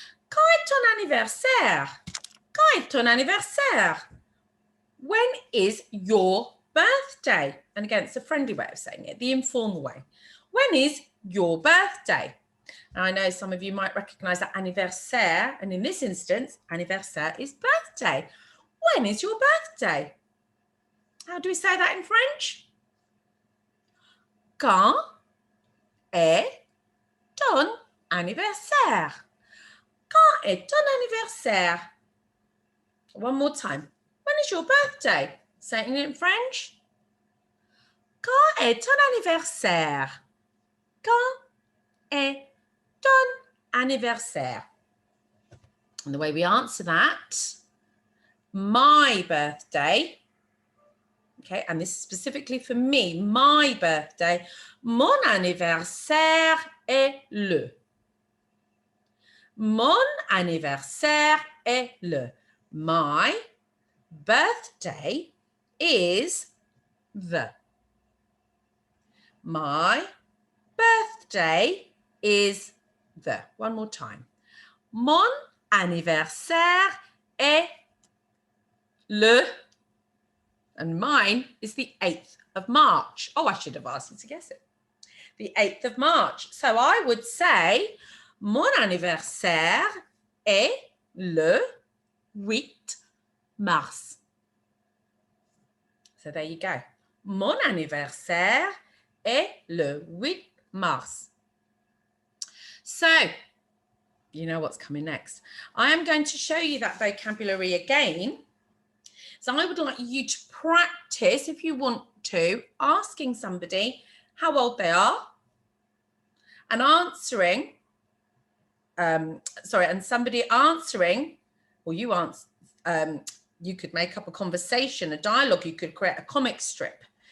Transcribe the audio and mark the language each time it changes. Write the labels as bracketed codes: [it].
[fr] Quand est ton anniversaire? Quand est ton anniversaire? [en] When is your birthday? And again, it's a friendly way of saying it, the informal way. When is your birthday? And I know some of you might recognize that anniversaire, and in this instance, anniversaire is birthday. When is your birthday? How do we say that in French? [fr] Quand est ton anniversaire? Quand est ton anniversaire? [en] One more time. When is your birthday? Say it in French. [fr] Quand est ton anniversaire? Quand est ton anniversaire? [en] And the way we answer that, my birthday, okay, and this is specifically for me, my birthday, [fr] mon anniversaire est le. Mon anniversaire est le. [en] My birthday is the. My birthday is the. One more time. [fr] Mon anniversaire est le. [en] And mine is the 8th of March. Oh, I should have asked you to guess it. The 8th of March. So I would say, [fr] mon anniversaire est le 8 mars. [en] So there you go. [fr] Mon anniversaire est le 8 mars. [en] So, you know what's coming next. I am going to show you that vocabulary again. So I would like you to practice, if you want to, asking somebody how old they are and answering, and somebody answering, or you answer, you could make up a conversation, a dialogue, you could create a comic strip.